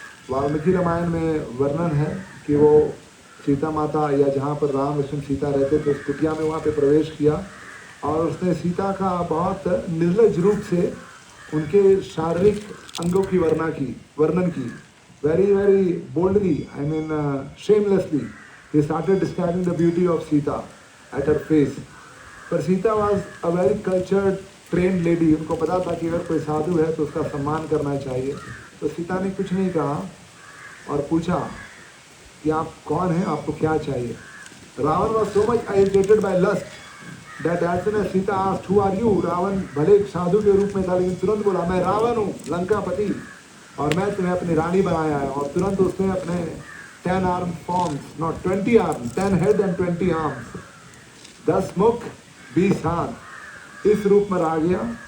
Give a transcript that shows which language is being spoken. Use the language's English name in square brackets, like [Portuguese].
[Hindi] वाल्मीकि रामायण में वर्णन है कि वो सीता माता या जहाँ पर राम लक्ष्मण सीता रहते थे उस कुटिया में वहाँ पे प्रवेश किया और उसने सीता का बहुत निर्लज रूप से उनके शारीरिक अंगों की वर्णन की। [English] Very boldly, I mean shamelessly, he started describing the beauty of Sita at her face. पर Sita was a very cultured, trained lady. [Hindi] उनको पता था कि अगर कोई साधु है तो उसका सम्मान करना चाहिए। तो सीता ने कुछ नहीं कहा और पूछा कि आप कौन हैं, आपको क्या चाहिए। [English] Ravan was so much agitated by lust that as soon as Sita asked, who are you? [Hindi] Ravan भले एक साधु के रूप में था लेकिन तुरंत बोला, मैं रावण हूँ, लंकापति, और मैं तुम्हें अपनी रानी बनाया है। और तुरंत उसने अपने 10 [English] arm forms, not 20 arms, [Hindi] 10 head and 20 arms, 10 मुख 20 हाथ, इस रूप में आ गया।